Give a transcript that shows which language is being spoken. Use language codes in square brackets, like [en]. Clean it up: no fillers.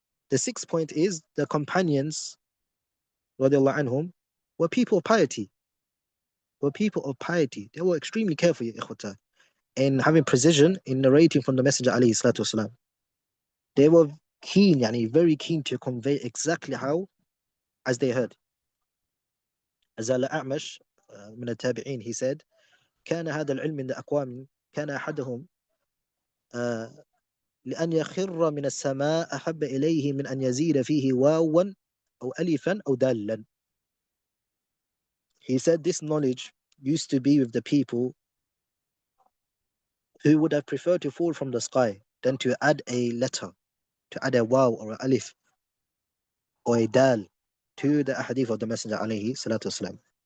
[en] The sixth point is the companions radiallahu anhum were people of piety. They were extremely careful, ya ikhwata, in having precision in narrating from the Messenger alayhi salatu wasalam. They were keen, yani very keen to convey exactly how, as they heard. [ar] As Al-A'mash من التابعين, [en] he said, [ar] كان هذا العلم من أقوام كان أحدهم لأن يخر من السماء أحب إليه من أن يزيد فيه واوا أو ألفا أو دالا. [en] He said this knowledge used to be with the people who would have preferred to fall from the sky than to add a letter, to add a waw or an alif or a dal to the hadith of the Messenger alayhi salatu wasalam.